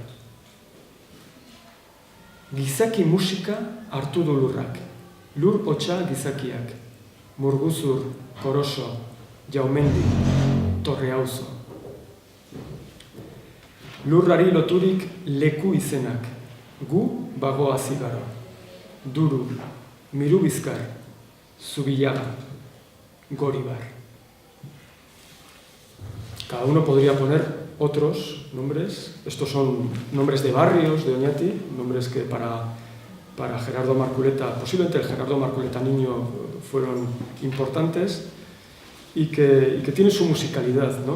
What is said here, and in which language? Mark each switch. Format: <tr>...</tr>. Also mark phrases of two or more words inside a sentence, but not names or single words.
<eu>Gizaki musika hartu du lurrak, lur hotsa gizakiak, Murguzur, Koroso, Jaumendi, Torreauzo. Lurrari loturik leku izenak, gu bagoa zigaro, Duru, Mirubizkar, Zubillaga, Goribar.</eu> <es>Cada uno podría poner otros nombres. Estos son nombres de barrios de Oñati, nombres que para Gerardo Marculeta, posiblemente el Gerardo Marculeta niño, fueron importantes y que tienen su musicalidad, ¿no?</es>